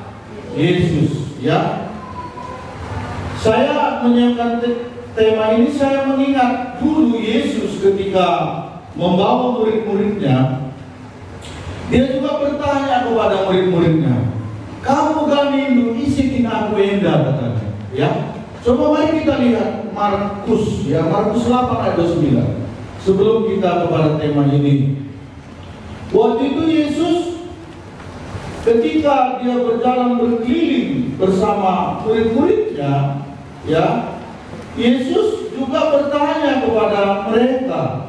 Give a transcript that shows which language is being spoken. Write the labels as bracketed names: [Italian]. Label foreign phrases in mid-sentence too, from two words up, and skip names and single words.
[Indonesian] Yesus. Ya, saya menyiapkan tema ini, saya mengingat dulu Yesus ketika membawa murid-muridnya, dia juga bertanya kepada murid-muridnya, "Kamu [Batak Karo] ganindu isikin aku enda," [Indonesian] katanya. Ya, coba mari kita lihat Markus, ya, Markus 8 ayat 29. Sebelum kita kepada tema ini, waktu itu Yesus ketika dia berjalan berkeliling bersama murid-muridnya, ya, Yesus juga bertanya kepada mereka.